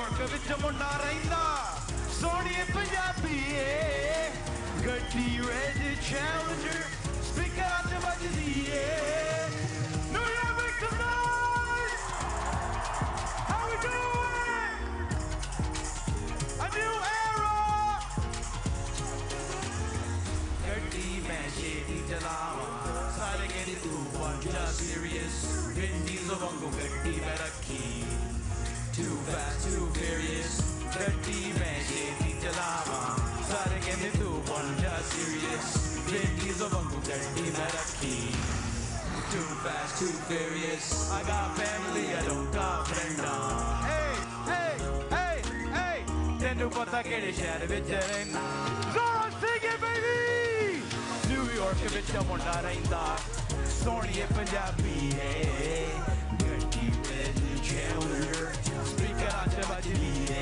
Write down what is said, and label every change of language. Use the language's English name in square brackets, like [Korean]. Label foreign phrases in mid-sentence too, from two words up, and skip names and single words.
[Punjabi] ਵਿੱਚ ਮੁੰਡਾ ਰਹਿੰਦਾ ਸੋਹਣੀਏ ਪੰਜਾਬੀਏ ਗੱਡੀ ਰੈਡ ਚੈਲੰਜਰ ਸਪੀਕਰ ਤੇ ਵੱਜਦੀ ਏ [English] New York make some noise How we doing A new era [Punjabi] ਗੱਡੀ ਮੈਂ ਛੇਤੀ ਚਲਾਵਾਂ ਸਾਰੇ ਕਹਿੰਦੇ ਤੂੰ ਬਣ ਜਾ serious Vin Diesel ਵਾਂਗੂ ਗੱਡੀ ਮੈਂ ਰੱਖੀ [English] Too fast, too furious [Punjabi] ਗੱਡੀ ਮੈਂ ਛੇਤੀ ਚਲਾਵਾਂ ਸਾਰੇ ਕਹਿੰਦੇ ਤੂੰ ਬਣ ਜਾ serious Vin Diesel ਵਾਂਗੂ ਗੱਡੀ ਮੈਂ ਰੱਖੀ [English] Too fast, too furious I got family, I don't got friends Hey, hey, hey, hey [Punjabi] ਤੈਨੂੰ ਪਤਾ ਕਿਹੜੇ ਸ਼ਹਿਰ ਵਿੱਚ ਰਹਿਣਾ [English] Zora, sing it, baby [Punjabi] New York ਵਿੱਚ ਮੁੰਡਾ ਰਹਿੰਦਾ ਸੋਹਣੀਏ ਪੰਜਾਬੀ ਏ ਗੱਡੀ ਵਿੱਚ ਚੈਲੰਜਰ ਸਪੀਕਰਾਂ ਤੇ ਵੱਜਦੀ ਏ